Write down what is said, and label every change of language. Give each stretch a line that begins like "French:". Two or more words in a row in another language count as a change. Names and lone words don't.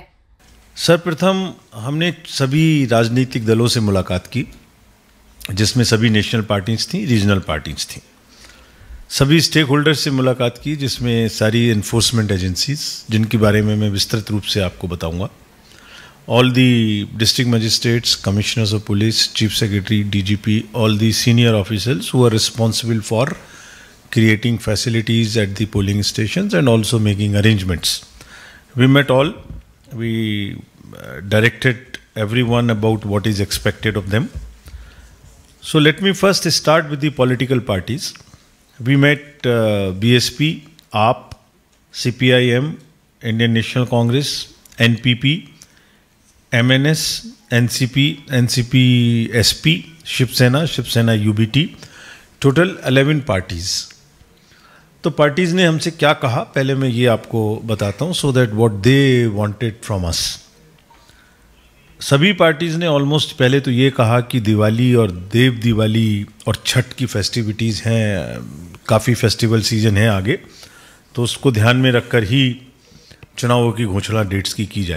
Hindi: सर्वप्रथम हमने सभी राजनीतिक दलों से मुलाकात की, जिसमें सभी
English: national parties
Hindi: थी,
English: regional parties
Hindi: थी। सभी
English: stake holders
Hindi: से मुलाकात की, जिसमें सारी
English: enforcement agencies,
Hindi: जिनके बारे में मैं विस्तृत रूप से आपको बताऊंगा।
English: all the district magistrates, commissioners of police, chief secretary, DGP, all the senior officers who are responsible for creating facilities at the polling stations and also making arrangements. We met all. We directed everyone about what is expected of them. So let me first start with the political parties. We met BSP, AAP, CPIM, Indian National Congress, NPP, MNS, NCP, SP, Shiv Sena UBT, total 11 parties.
Hindi: तो पार्टीज़ ने हमसे क्या कहा, पहले मैं ये आपको बताता हूँ,
English: so that what they wanted from us.
Hindi: सभी पार्टीज़ ने ऑलमोस्ट पहले तो ये कहा कि दिवाली और देव दिवाली और छठ की फेस्टिविटीज़ हैं, काफ़ी
English: festival season
Hindi: है आगे, तो उसको ध्यान में रखकर ही चुनावों की घोषणा डेट्स की जाए।